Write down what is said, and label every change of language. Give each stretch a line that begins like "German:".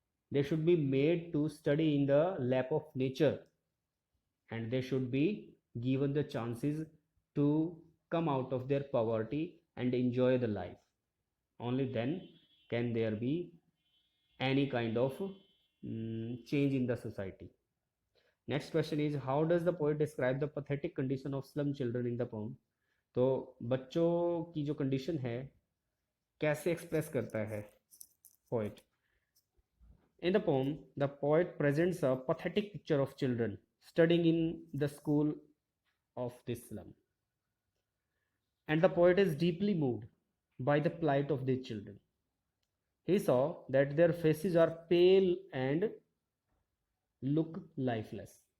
English: They should be made to study in the lap of nature, and they should be given the chances to come out of their poverty and enjoy the life. Only then can there be any kind of change in the society. Next question is, how does the poet describe the pathetic condition of slum children in the poem?
Hindi: तो बच्चों की जो condition है कैसे express करता है poet?
English: In the poem, the poet presents a pathetic picture of children studying in the school of this slum. And the poet is deeply moved by the plight of these children. He saw that their faces are pale and look lifeless.